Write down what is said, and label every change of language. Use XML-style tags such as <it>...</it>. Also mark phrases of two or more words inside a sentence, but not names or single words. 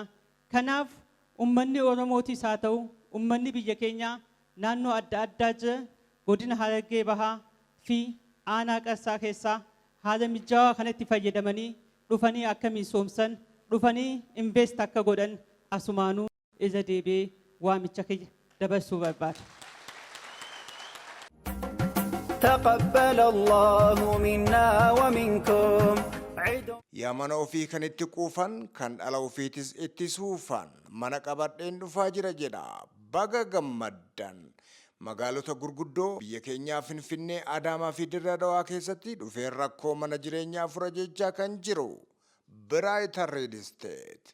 <om>Kanaaf ummanni Oromootis haa ta'u ummanni biyya keenyaa naannoo adda addaa jira godina Harargee Bahaa fi aanaa Qarsaa keessaa haala mijaawaa kanatti fayyadamanii dhufanii akka misoomsan, dhufanii invest akka godhan asumaanuu irra deebi'ee waamicha kiyya dabarsuu barbaada.</om> <ar>تقبل الله منا ومنكم.</ar> <om>Yaa mana ofii kan itti quufan kan dhala ofiitis itti suufan mana qabadheen dhufaa jira jedha. Baga gammaddan. Magaalota gurguddoo biyya keenyaa Finfinnee, Adaamaa fi Dirree Dhawaa keessatti dhufeen rakkoo mana jireenyaa fura jechaa kan jiru Brighter Real Estate.</om>